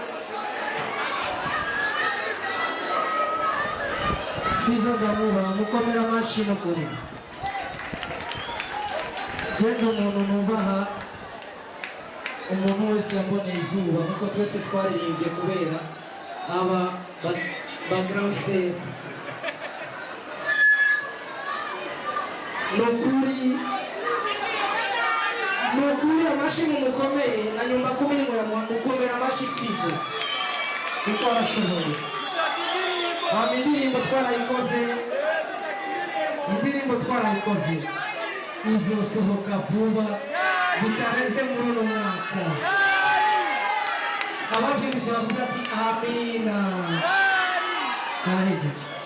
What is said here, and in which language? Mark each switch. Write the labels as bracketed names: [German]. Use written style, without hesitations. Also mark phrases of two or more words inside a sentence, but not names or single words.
[Rundi] Fizo Damura mukomera amashi no kuri genda umuntu nubaha umuntu wese yamboneye izuba kuko twese twaririmbye kubera aba [English] background fair [Rundi] nukuri amashi mumukomeye na [Swahili] nyumba kumi [Rundi] ni mukomera amashi Fizo kuko arashoboye indirimbo twarayikoze izosohoka vuba bitarenze muri uno mwaka abavyumvise bavuze ati amina narahejeje